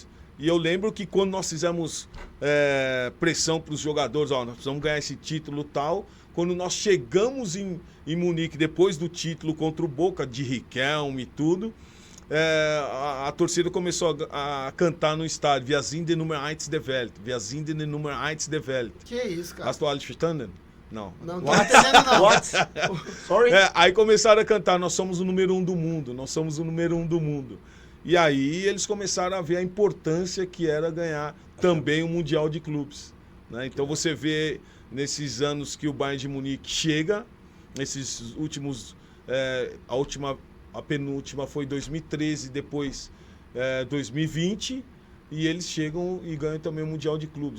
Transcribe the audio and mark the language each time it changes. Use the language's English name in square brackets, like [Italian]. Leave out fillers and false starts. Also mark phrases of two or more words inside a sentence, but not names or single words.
[Portuguese] E eu lembro que quando nós fizemos pressão para os jogadores, nós precisamos ganhar esse título e tal... Quando nós chegamos em Munique, depois do título contra o Boca, de Riquelme e tudo, a torcida começou a cantar no estádio, [German] Wir sind die Nummer 1 der Welt, Wir sind die Nummer 1 der Welt. [Portuguese] Que isso, cara? [German] Hast du alles verstanden? [Portuguese] Não. Não tá entendendo, não. [English] What? Sorry? [Portuguese] Aí começaram a cantar, nós somos o número 1 do mundo, nós somos o número 1 do mundo. E aí eles começaram a ver a importância que era ganhar também o Mundial de Clubes. Né? Então você vê... nesses anos que o Bayern de Munique chega, nesses últimos, a penúltima foi 2013, depois 2020, e eles chegam e ganham também o Mundial de Clubes.